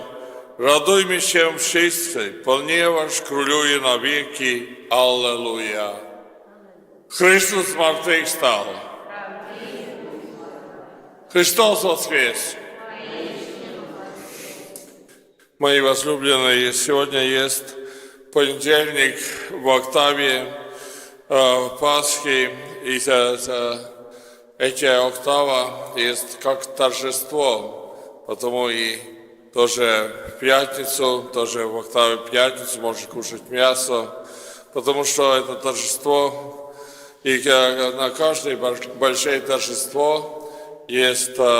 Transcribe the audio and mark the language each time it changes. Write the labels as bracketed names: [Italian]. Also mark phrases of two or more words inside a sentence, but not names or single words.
[Polish] Radujmy się wszyscy, ponieważ króluje na wieki. Alleluja. Chrystus zmartwychwstał. [Russian] Христос воскрес. Moi возлюбленные, сегодня есть понедельник в октаве Пасхи, и эта октава есть как торжество, потому и тоже в пятницу, тоже в октаве пятницу можно кушать мясо, потому что это торжество, и на каждое большое торжество есть